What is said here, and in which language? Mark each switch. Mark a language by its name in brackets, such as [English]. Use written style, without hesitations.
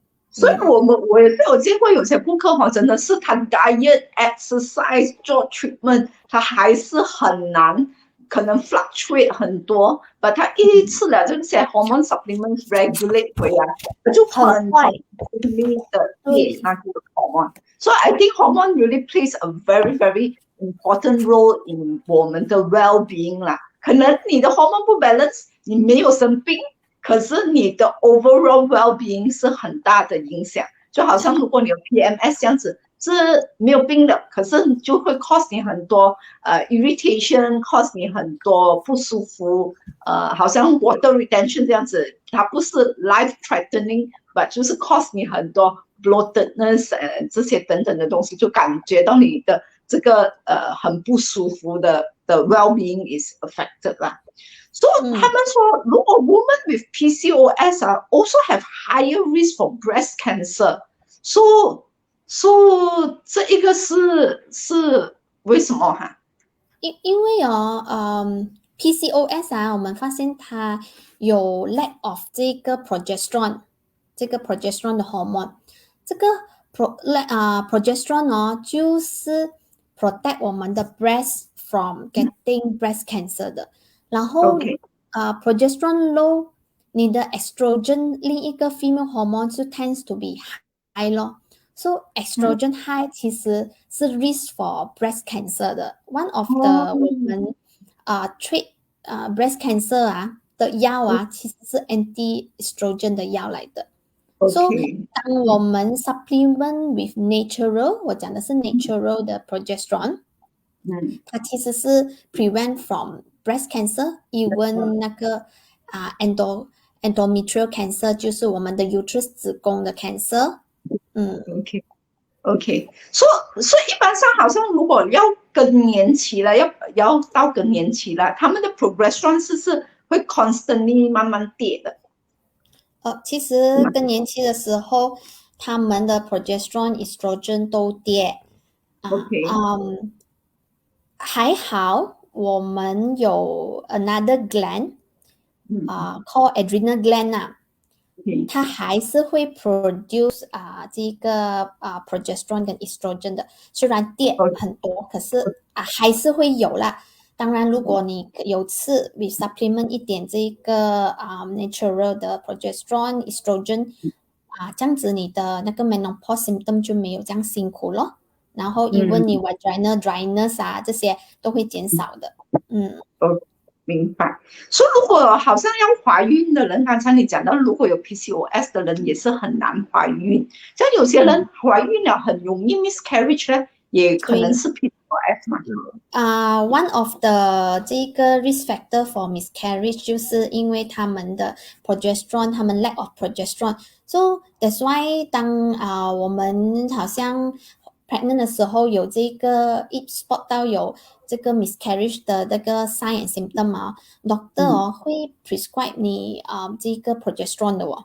[Chinese] 所以我也是有见过有些顾客真的是他 [English] diet exercise [Chinese] 做 treatment， 他还是很难，可能 fluctuate 很多，把他一吃了这些 [English] hormone supplements regulate [Chinese] 回来，他就很快的跌那个 hormone。 [English] So I think hormone really plays a very very important role in [Chinese] 我们的 [English] well-being 啦。 [Chinese] 可能你的 hormone 不 balance， 你没有生病。可是你的 [English] overall well-being [Chinese] 是很大的影响，就好像如果你有 PMS 这样子，是没有病的，可是就会 cause 你很多irritation，cause 你很多不舒服，好像 water retention 这样子，它不是 [English] life threatening， [Chinese] but 就是 cause 你很多 bloatedness 这些等等的东西，就感觉到你的这个很不舒服的 [English] well-being is affected [Chinese] 啦。 [English] So [Chinese] 他们说，如果 [English] women with PCOS also have higher risk for breast cancer。 [Chinese] So 这一个是为什么哈？因为PCOS 我们发现它有 [English] lack of [Chinese] 这个 progesterone 的 hormone， 这个progesterone 就是 protect 我们的 breast [English] from getting breast cancer [Chinese] 的。然后progesterone low， 你的 estrogen 另一个 female hormone 就 tends to be high 咯。 [English] So estrogen high [Chinese] 其实是 [English] risk for breast cancer 的。One of the [Chinese] 我们 [English] treat breast cancer [Chinese] 的药啊，其实是 anti-estrogen 的药来的。 [English] So OK， [Chinese] 当我们 [English] supplement with natural， [Chinese] 我讲的是 natural 的 progesterone，它其实是 [English] prevent from breast cancer， [Chinese] even 那个endometrial cancer， 就是我们的 uterus 子宫的 cancer。 OK，所以一般上好像如果要更年期了，要到更年期了，他们的 progression 是会 constantly 慢慢跌的。其实更年期的时候，他们的 progesterone、estrogen 都跌。还好我们有 [English] another gland，called adrenal gland [Chinese] 啊。它还是会 produce 这个progesterone 跟 estrogen 的，虽然跌很多，可是还是会有啦。当然，如果你有次 we supplement 一点这个natural 的 progesterone estrogen 这样子你的那个 [English] menopause symptom [Chinese] 就没有这样辛苦咯。然后 even 你 [English] vaginal dryness [Chinese] 这些都会减少的。明白。所以如果好像要怀孕的人，刚才你讲到，如果有 PCOS 的人也是很难怀孕。像有些人怀孕了很容易 miscarriage 呢，也可能是 PCOS 嘛。 [English] One of the [Chinese] 这个 [English] risk factor for miscarriage [Chinese] 就是因为他们的 progesterone， 他们 [English] lack of progesterone。 So that's why [Chinese] 当我们好像 pregnant 的时候有这个一 spot 到有这个 miscarriage 的那个 [English] sign and symptom doctor [Chinese] 会 prescribe 你这个 progesterone 的